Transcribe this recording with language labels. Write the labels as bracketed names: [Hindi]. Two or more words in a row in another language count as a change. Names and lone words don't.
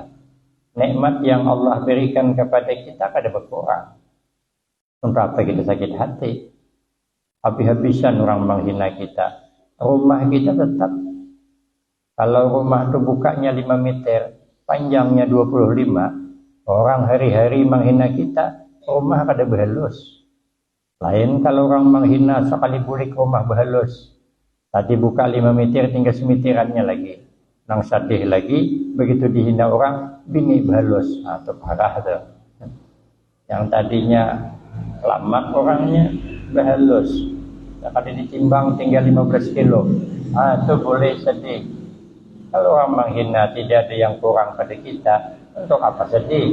[Indonesian] Nikmat yang Allah berikan kepada kita kada berkurang. Untuk apa kita sakit hati? Habis-habisan orang menghina kita. Rumah kita tetap. Kalau rumah itu bukanya 5 meter, panjangnya 25, orang hari-hari menghina kita, rumah kada berhalus. [Banjar] Lain kalau orang menghina sekali bulik rumah berhalus. [Indonesian] Tadi buka 5 meter, tinggal semitirannya lagi. [Banjar] Nang sadih lagi, begitu dihina orang, bini berhalus. [Indonesian] Nah, itu parah tuh. Yang tadinya lama orangnya berhalus. Sekali ditimbang tinggal 15 kilo. Itu boleh sedih. Kalau orang menghina tidak ada yang kurang pada kita, untuk apa sedih?